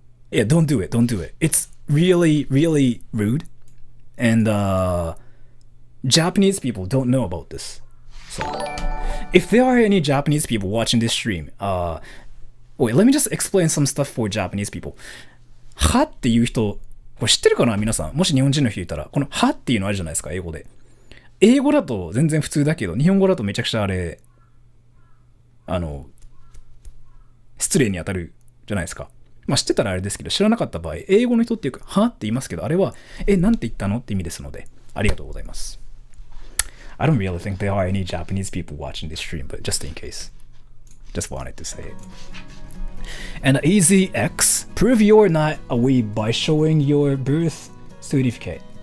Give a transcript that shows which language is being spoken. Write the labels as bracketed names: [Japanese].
[English] Yeah, don't do it, don't do it. It's really, really rude. And Japanese people don't know about this. So if there are any Japanese people watching this stream, wait, let me just explain some stuff for Japanese people. [Japanese] はっていう人、これ知ってるかな皆さん。もし日本人の人いたら、このはっていうのあるじゃないですか、英語で。英語だと全然普通だけど、日本語だとめちゃくちゃあれ、失礼に当たるじゃないですか。まあ知ってたらあれですけど、知らなかった場合、英語の人っていうか、はって言いますけど、あれは、なんて言ったのって意味ですので、ありがとうございます。 [English] I don't really think there are any Japanese people watching this stream, but just in case. Just wanted to say it. And Easy X, prove you're not a weeb by showing your birth certificate.